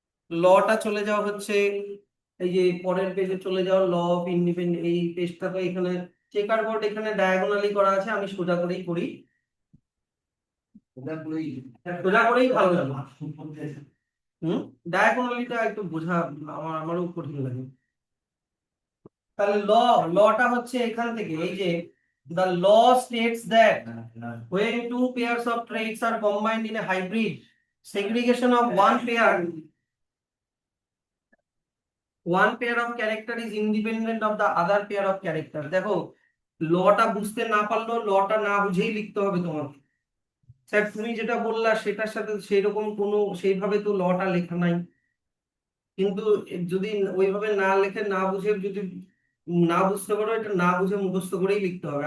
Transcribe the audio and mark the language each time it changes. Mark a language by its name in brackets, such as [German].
[Bangla] লটা চলে যাওয়া হচ্ছে এই যে পরের পেজে চলে যাও, ল অফ ইন্ডিপেন্ডেন্ট, এই পেজটা তো এখানে চেকার বোর্ড এখানে ডায়াগোনালি করা আছে, আমি সোজা করেই করি, সোজা করেই ভালো লাগে। হুম, ডায়াগোনালিটা একটু বোঝা আমারও কঠিন লাগে। তাহলে লটা হচ্ছে এখান থেকে, এই যে [English] the law states that when two pairs of traits are combined in a hybrid, segregation of one pair of character is independent of the other pair of character. [Bangla] দেখো লটা বুঝতে না পারলেও লটা না বুঝেই লিখতে হবে তোমাকে। স্যার তুমি যেটা বললা সেটার সাথে সেইরকম কোনো সেইভাবে তো লটা লেখা নাই, কিন্তু যদি ওইভাবে না লেখে না বুঝে যদি না বুঝতে পারো, এটা না বুঝে মুখস্থ করেই লিখতে হবে।